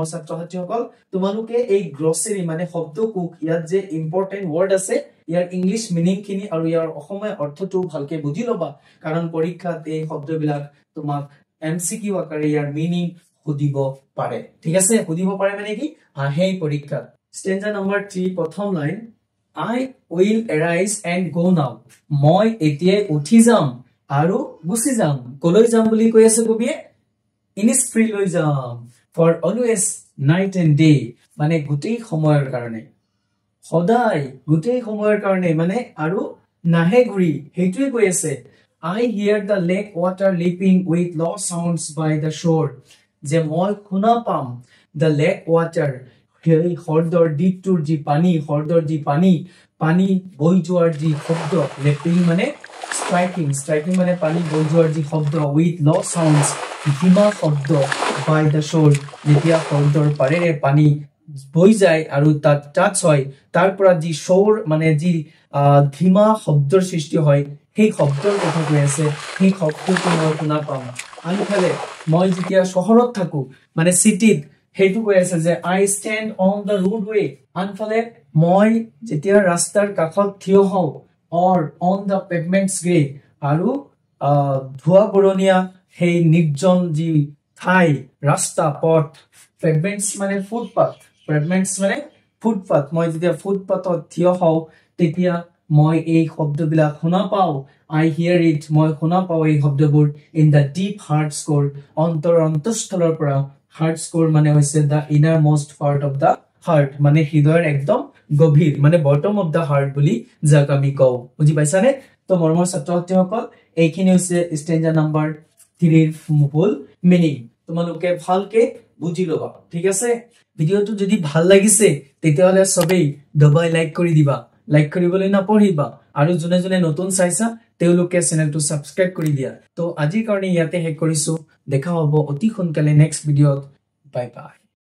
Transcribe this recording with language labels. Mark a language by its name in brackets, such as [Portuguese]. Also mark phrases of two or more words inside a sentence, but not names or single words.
[Assamese] ছাত্ৰ-ছাত্ৰীসকল তোমালোকে এই গ্লছাৰী মানে শব্দকোষ ইয়াত যে [English] important word [Assamese] আছে ইয়াৰ [English] English meaning [Assamese] খিনি আৰু ইয়াৰ অসমীয়া অৰ্থটো ভালকে বুজি লবা কাৰণ পৰীক্ষাত এই শব্দবিলাক তোমাক এমসিকিউ আকাৰে ইয়াৰ মিনিং সুধিব পাৰে ঠিক আছে সুধিব পাৰে মানে কি হেই পৰীক্ষাত [English] stanza number 3 [Assamese] প্ৰথম লাইন [English] I will arise and go now [Assamese] মই এতিয়াই উঠি যাম আৰু গুছি যাম কলৈ যাম বুলি কৈ আছে কবিয়ে ইনস্প্ৰি লৈ যাম [English] for always night and day [Assamese] মানে গোটেই সময়ৰ কাৰণে সদায় গোটেই সময়ৰ কাৰণে মানে আৰু নাহে ঘুৰি হেইটোৱে কৈ আছে [English] I hear the lake water leaping with low sounds by the shore [Assamese] যে মই শুনা পাম [English] the lake water [Assamese] হেই হৰদৰ দ্বীপটোৰ যি পানী হৰদৰ যি পানী বৈ যোৱাৰ যি শব্দ লেপিং মানে ষ্ট্ৰাইকিং মানে পানী বৈ যোৱাৰ যি শব্দ [English] with low sounds [Assamese] ধীমা শব্দ [English] by the shore [Assamese] যেতিয়া হৰদৰ পাৰেৰে পানী বৈ যায় আৰু তাত টাচ হয় তাৰ পৰা যি শোৰ মানে যি ধীমা শব্দৰ সৃষ্টি হয় সেই শব্দৰ কথা কৈ আছে সেই শব্দটো মই শুনা পাম আনফালে মই যেতিয়া চহৰত থাকো মানে সিটিত হেইটো কৈ আছে যে [English] I stand on the roadway [Assamese] আনফালে মই যেতিয়া ৰাস্তাৰ কাষত থিয় হওঁ [English] or on the pavements gray [Assamese] আৰু ধোৱা বৰণীয়া হেই নিৰ্জন যি ঠাই ৰাস্তা পথ pavements মানে ফুটপাথ pavements মানে ফুটপাথ মই যেতিয়া ফুটপাথত থিয় হওঁ তেতিয়া মই এই শব্দবিলাক শুনা পাও [English] I hear it [Assamese] মই শুনা পাও এই শব্দবোৰ [English] in the deep heart core [Assamese] অন্তৰস্থলৰ পৰা [English] heart core [Assamese] মানে [English] হৈছে the innermost part of the heart [Assamese] মানে হৃদয়ৰ একদম গভীৰ মানে [English] bottom of the heart [Assamese] বুলি যাক আমি কও বুজি পাইছানে তো মৰমৰ ছাত্ৰ-ছাত্ৰীসকল এইখিনি হৈছে [English] stanza number 3 [Assamese] ৰ ফুল মিনিং তোমালোকে ভালকে বুজি লবা ঠিক আছে ভিডিওটো যদি ভাল লাগিছে তেতিয়াহলে সবেই দবাই লাইক কৰি দিবা লাইক কৰিবলৈ নপঢ়িবা আৰু জনে জনে নতুন চাইছা তেওঁলোকে চেনেলটো সাবস্ক্ৰাইব কৰি দিয়া তো আজিৰ কাৰণে ইয়াতে শেষ কৰিছো দেখা হ'ব অতি সোনকালে নেক্সট ভিডিওত বাই বাই